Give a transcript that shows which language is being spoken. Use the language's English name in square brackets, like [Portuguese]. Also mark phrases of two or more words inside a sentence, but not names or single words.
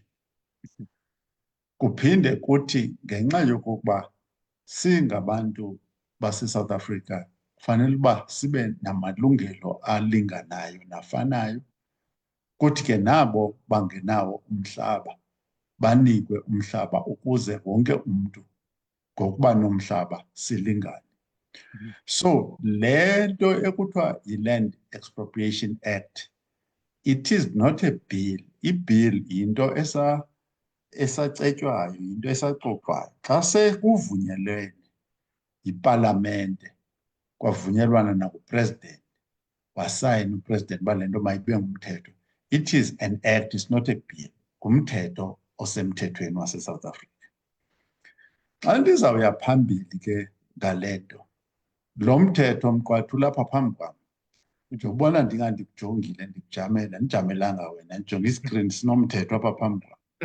[Xhosa] Kuphinde kuthi ngenxa yokokuba singabantu baseSouth Africa kufanele uba sibe namalungelo alinganayo nafanayo, kuthi ke nabo bangenawo umhlaba banikwe umhlaba ukuze wonke umntu ngokuba nomhlaba silingane. [English] So [Xhosa] le nto ekuthiwa [English] yi-Land Expropriation Act, it is not a bill. [Xhosa] I-bill yinto esacetywayo, yinto esaxoxwayo. Xa sekuvunyelwene yipalamente kwavunyelwana nakupresident, wasayina upresident uba le nto mayibe ngumthetho, [English] it is an act, it's not a bill. [Xhosa] Ngumthetho osemthethweni wase-South Africa. Xa ndizawuya phambili ke ngale nto, lo mthetho Mqwathi ulapha phambi kwam, Njengobona ndingandikujongile ndikujamela ndijamelanga wena ndijonga iskrini sinomthetho apha phambi kwam.